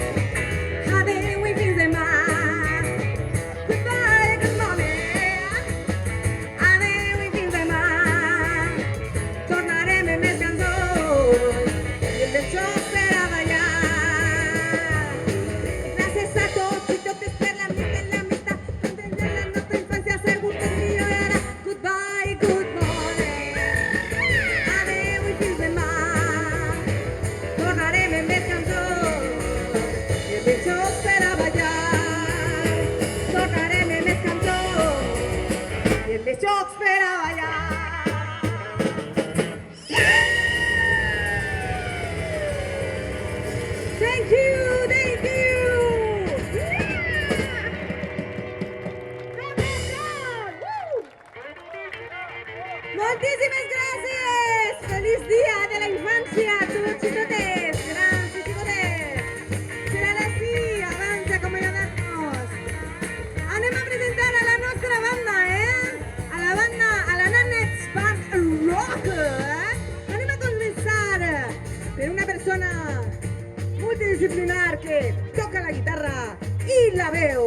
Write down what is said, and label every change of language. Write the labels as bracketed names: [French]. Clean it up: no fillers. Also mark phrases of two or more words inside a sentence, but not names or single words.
[Catalan] Adeu i fins demà. [English] Goodbye, good morning. [Catalan] Adeu i fins demà. Tornarem amb més cançons i el de jocs per a ballar. Gràcies a tots i totes per l'amistat i l'amistat. Entendre la nostra infància segur que millorarà. [English] Goodbye, good morning. [Catalan] Adeu i fins demà. Tornarem amb més cançons i el de jocs per a ballar. Tornarem amb més cançons i el de jocs per a ballar. [English] Thank you, thank you. [Catalan] Moltíssimes gràcies! Feliç dia de la infància a tots i totes, grans i xicotes. Serà l'ací, abans d'acomiadar-nos. Anem a presentar a la nostra banda, a la Nanets Band Rock, Anem a començar per una persona multidisciplinar que toca la guitarra i la veu.